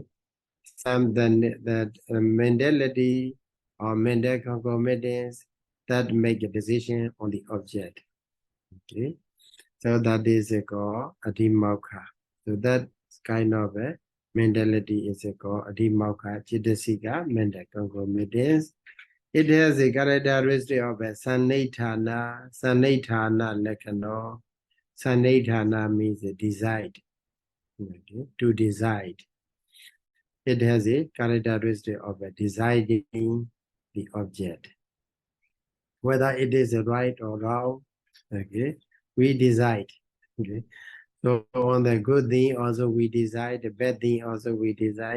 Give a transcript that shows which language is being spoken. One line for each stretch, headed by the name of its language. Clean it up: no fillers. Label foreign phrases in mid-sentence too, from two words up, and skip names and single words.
English: Some that mentality or mental concomitants that make a decision on the object. Okay, so that is called adhimokkha. So that kind of a mentality is called
Pali: adhimokkha cetasika,
English: mental concomitants. It has a characteristic of a
Pali: sannaithana lekano.
English: Sannaithana means decide. Okay, to decide. It has a characteristic of a deciding the object. Whether it is right or wrong, okay, we decide. Okay, so on the good thing also we decide, the bad thing also we decide.